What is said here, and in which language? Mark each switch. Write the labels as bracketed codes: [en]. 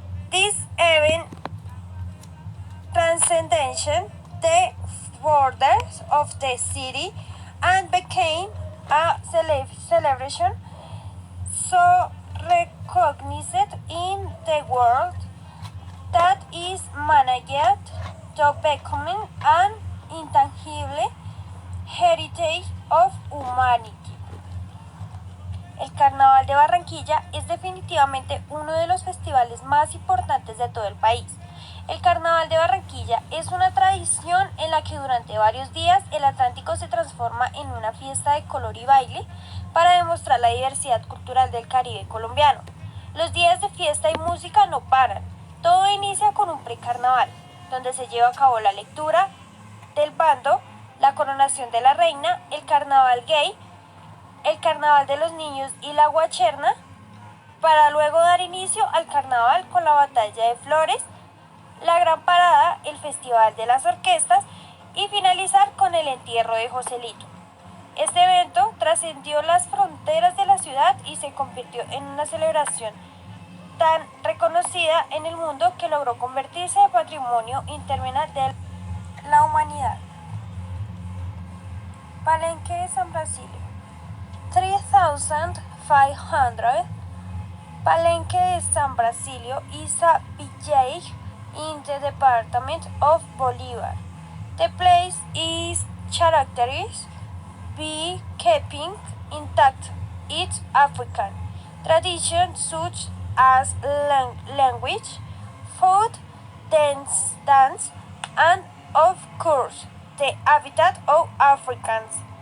[en] This event transcended the borders of the city and became a celebration so recognized in the world that is managed to become an intangible heritage of humanity. [es] El Carnaval de Barranquilla es definitivamente uno de los festivales más importantes de todo el país. El Carnaval de Barranquilla es una tradición en la que durante varios días el Atlántico se transforma en una fiesta de color y baile para demostrar la diversidad cultural del Caribe colombiano. Los días de fiesta y música no paran. Todo inicia con un precarnaval, donde se lleva a cabo la lectura del bando, la coronación de la reina, el carnaval gay, el carnaval de los niños y la guacherna, para luego dar inicio al carnaval con la batalla de flores, la gran parada, el festival de las orquestas y finalizar con el entierro de Joselito. Este evento trascendió las fronteras de la ciudad y se convirtió en una celebración tan reconocida en el mundo que logró convertirse en patrimonio interminable de la humanidad. Palenque de San Basilio. [en] 3,500 Palenque de San Basilio is a village in the department of Bolívar. The place is characterized by keeping intact its African traditions such as language, food, dance, and of course the habitat of Africans.